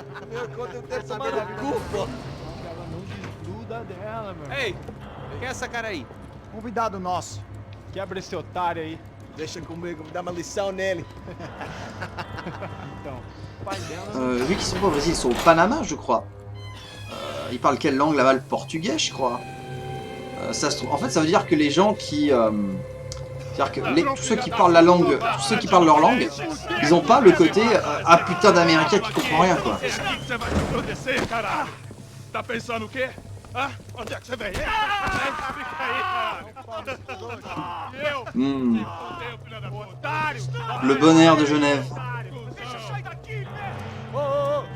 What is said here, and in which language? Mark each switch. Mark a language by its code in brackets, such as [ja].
[pt] Meu conta eu quero tomar no cu, pô. Ela não desgruda dela, meu. Ei, quem é essa cara aí? Convidado nosso. Quebra esse otário aí. Deixa comigo, vou dar uma lição nele. Então, o pai dela... [fr] Vu qu'ils sont pas au Brésil, ils sont au Panama je crois. Ils parlent quelle langue là-bas? Le portugais je crois. Ça se trouve... En fait ça veut dire que les gens qui... C'est-à-dire que tous ceux qui parlent la langue, tous ceux qui parlent leur langue, ils ont pas le côté ah putain d'américain qui comprend rien quoi. [pt] Você vai te proteger, caralho. Tá pensando o quê? Hã? Onde é que você vem? Fica aí, Eu? Fudeu, filho da puta. Otário! [fr] Le bon air de Genève. [pt] Deixa eu sair daqui, velho!